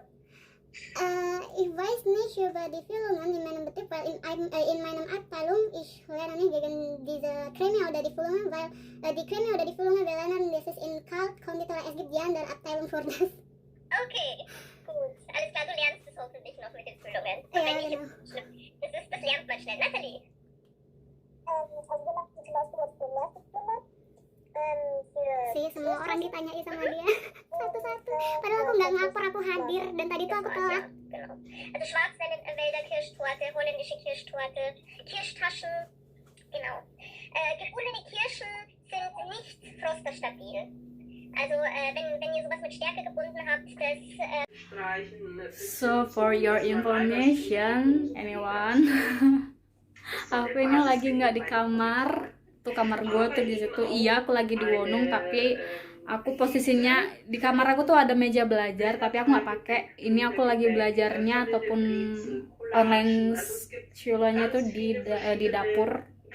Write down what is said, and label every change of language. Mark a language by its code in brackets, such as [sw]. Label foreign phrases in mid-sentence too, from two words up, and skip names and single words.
[de] Ich weiß nicht über die Füllungen in meinem Betrieb, weil in meiner Abteilung ich lerne nicht wegen dieser Creme oder die Füllungen, weil die Creme oder die Füllungen wir lernen, das ist in Kaltkonditor, es gibt die andere Abteilung für das. Okay, gut. Alles klar, du lernst es hoffentlich noch mit den Füllungen. Ja, Wenn nicht, genau. ist es schlimm. Das lernt man schnell. Natalie? Also wir machen zum Beispiel jetzt den ersten Stunde. [id] Semua orang ditanyain sama dia satu-satu. Padahal aku nggak ngapar, aku hadir dan tadi tuh aku telat. [de] Genau. Also Schwarzwälder Kirschtorte, holländische Kirschtorte, Kirschtaschen, genau. Gebundene Kirschen sind nicht frosterstabil. Also wenn ihr sowas mit Stärke gebunden habt, das... [en] So for your information, anyone, [id] aku ini lagi nggak di kamar. Tuh kamar gue tuh di situ. Iya, aku lagi di Wonung, tapi aku posisinya di kamar aku tuh ada meja belajar, tapi aku nggak pakai. Ini aku lagi belajarnya ataupun online schulanya tuh di dapur.